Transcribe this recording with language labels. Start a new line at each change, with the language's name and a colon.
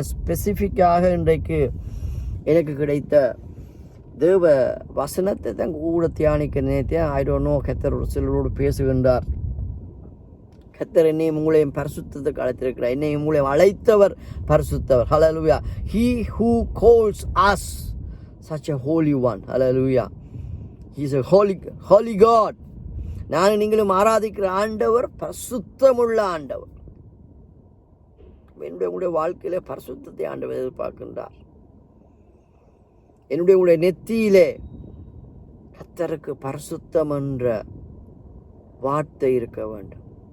Tamil: ஸ்பெசிஃபிக்காக இன்றைக்கு எனக்கு கிடைத்த தேவ வசனத்தை தான் கூட தியானிக்க நினைத்தேன். கர்த்தர் ஒரு சிலரோடு பேசுகின்றார். கர்த்தர் என்னையும் உங்களையும் பரிசுத்தத்துக்கு அழைத்திருக்கிறார். என்னையும் உங்களையும் அழைத்தவர் பரிசுத்தவர். ஹல்லேலூயா.
English: He who calls us such a holy one. Hallelujah. He is a holy God.
Tamil: நான் நீங்களும் ஆராதிக்கிற ஆண்டவர் பரிசுத்தமுள்ள ஆண்டவர். உங்களுடைய வாழ்க்கையில பரிசுத்தத்தை ஆண்டவர் எதிர்பார்க்கின்றார். உங்களுடைய நெத்தியிலே கர்த்தருக்கு பரிசுத்தம் என்ற வார்த்தை இருக்க வேண்டும்.